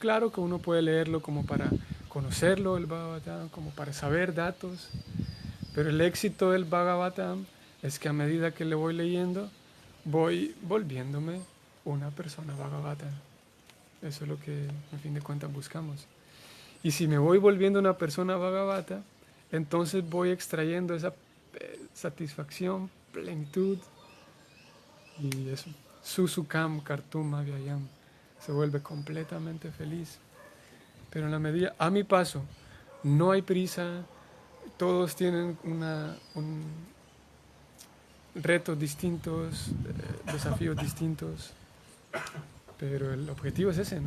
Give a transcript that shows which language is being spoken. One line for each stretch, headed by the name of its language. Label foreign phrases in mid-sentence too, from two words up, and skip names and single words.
Spanish: Claro que uno puede leerlo como para conocerlo, el Bhagavatam, como para saber datos, pero el éxito del Bhagavatam es que a medida que le voy leyendo, voy volviéndome una persona Bhagavata. Eso es lo que, a fin de cuentas, buscamos. Y si me voy volviendo una persona Bhagavata, entonces voy extrayendo esa satisfacción, plenitud, y eso,
Sanskrit: सुसुखं कर्तुम् अव्ययम्,
Spanish: se vuelve completamente feliz. Pero en la medida, a mi paso, no hay prisa, todos tienen retos distintos, desafíos distintos, pero el objetivo es ese, ¿no?